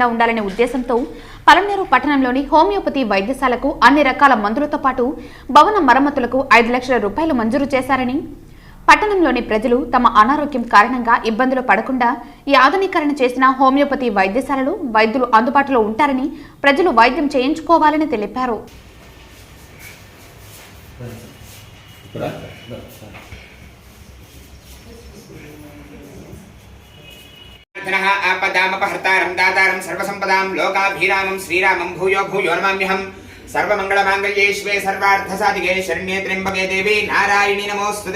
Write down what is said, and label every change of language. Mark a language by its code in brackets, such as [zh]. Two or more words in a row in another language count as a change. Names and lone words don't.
[te] ఉండాలనే ఉద్దేశంతో పలమనేరు పట్టణంలోని హోమియోపతి వైద్యశాలకు అన్ని రకాల మందులతో పాటు భవన మరమ్మతులకు 5 లక్షల రూపాయలు మంజూరు చేశారని, పట్టణంలోని ప్రజలు తమ అనారోగ్యం కారణంగా ఇబ్బందులు పడకుండా ఈ ఆధునీకరణ చేసిన హోమియోపతి వైద్యశాలలు వైద్యులు అందుబాటులో ఉంటారని, ప్రజలు వైద్యం చేయించుకోవాలని తెలిపారు. [sa] आपदामपहर्तारं दातारं सर्वसंपदां लोकाभिरामं श्रीरामं भूयो भूयो नमाम्यहं सर्वमंगलमांगल्ये शिवे सर्वार्थसाधिके शरण्ये त्र्यंबके देवी नारायणी नमोस्तुते।